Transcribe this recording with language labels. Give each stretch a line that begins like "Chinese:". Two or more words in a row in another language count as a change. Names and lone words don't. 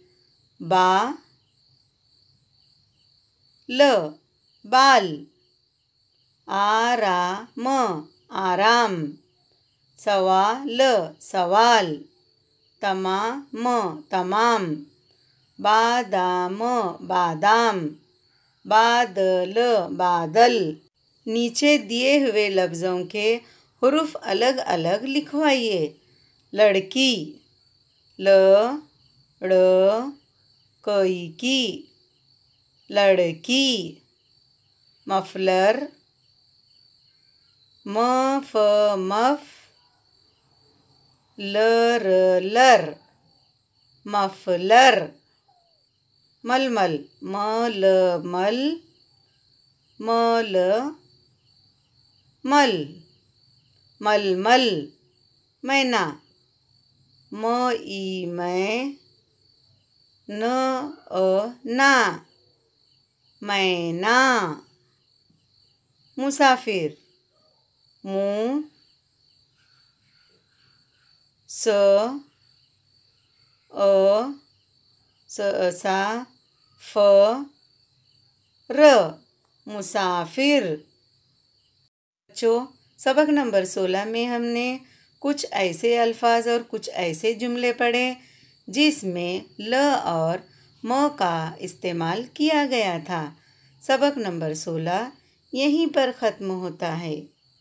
Urdu: ل، بال، آرام، آرام، سوال، سوال، تمام، تمام، بادام، بادام، بادل، بادل۔ نیچے دیے ہوئے لفظوں کے حروف الگ الگ لکھوائیے۔ لڑکی، ل ڑ کوئی کی، لڑکی۔ مفلر، م ف مف لر لر، مفلر۔ ململ، م ل مل، مل مل، ململ۔ مینا، م ای میں، ن نا، مینا۔ مسافر، م س سا ف ر، مسافر۔ بچوں، سبق نمبر 16 میں ہم نے کچھ ایسے الفاظ اور کچھ ایسے جملے پڑھے جس میں ل اور م کا استعمال کیا گیا تھا۔ سبق نمبر 16 یہیں پر ختم ہوتا ہے۔